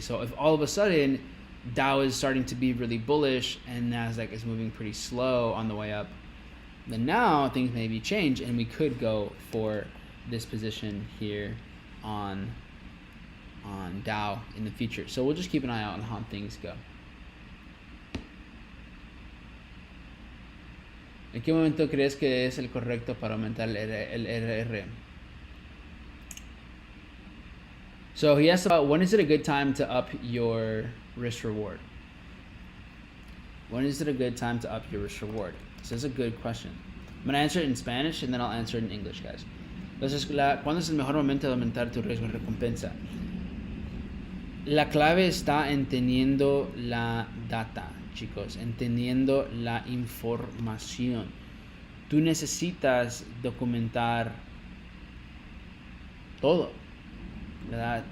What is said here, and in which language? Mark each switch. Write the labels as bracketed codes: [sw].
[en] So if all of a sudden Dow is starting to be really bullish and Nasdaq is moving pretty slow on the way up, then now things maybe change and we could go for this position here on Dow in the future. So we'll just keep an eye out on how things go. [es] ¿En qué momento crees que es el correcto para aumentar el RR? [en] So he asked about when is it a good time to up your risk reward? When is it a good time to up your risk reward? So that's a good question. I'm going to answer it in Spanish and then I'll answer it in English, guys. [es] Entonces, ¿cuándo es el mejor momento de aumentar tu riesgo de recompensa? La clave está en teniendo la data, chicos, entendiendo la información. Tú necesitas documentar todo, ¿verdad?